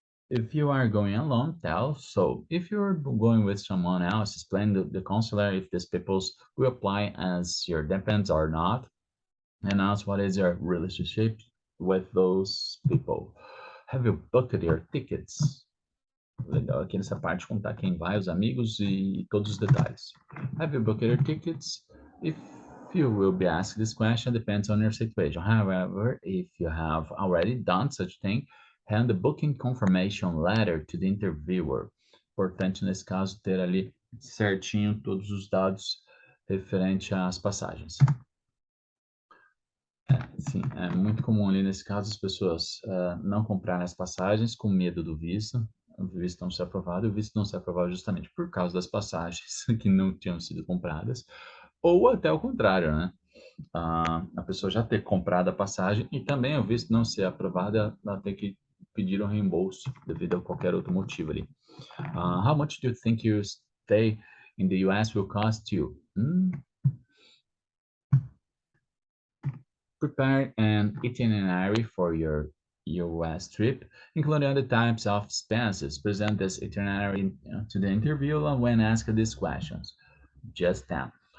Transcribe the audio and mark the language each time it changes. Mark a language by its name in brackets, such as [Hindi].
[English] If you are going alone, tell so. If you're going with someone else, explain the consular if these people will apply as your dependents or not, and ask what is your relationship with those people. Have you booked your tickets? [Portuguese] Legal aqui nessa parte contar quem vai, os amigos e todos os detalhes. [English] Have you booked your tickets? If you will be asked this question, depends on your situation. However, if you have already done such thing, hand the booking confirmation letter to the interviewer. [Portuguese] Importante nesse caso ter ali certinho todos os dados referente às passagens. Sim, é muito comum ali nesse caso as pessoas não comprarem as passagens com medo do visto. o visto não ser aprovado, e o visto não ser aprovado justamente por causa das passagens que não tinham sido compradas, ou até o contrário, né? A pessoa já ter comprado a passagem e também o visto não ser aprovado, ela tem que pedir um reembolso devido a qualquer outro motivo ali. [English] How much do you think your stay in the US will cost you? Prepare an itinerary for your US trip, including other types of expenses. Present this itinerary to the interviewer when asked these questions. Just that.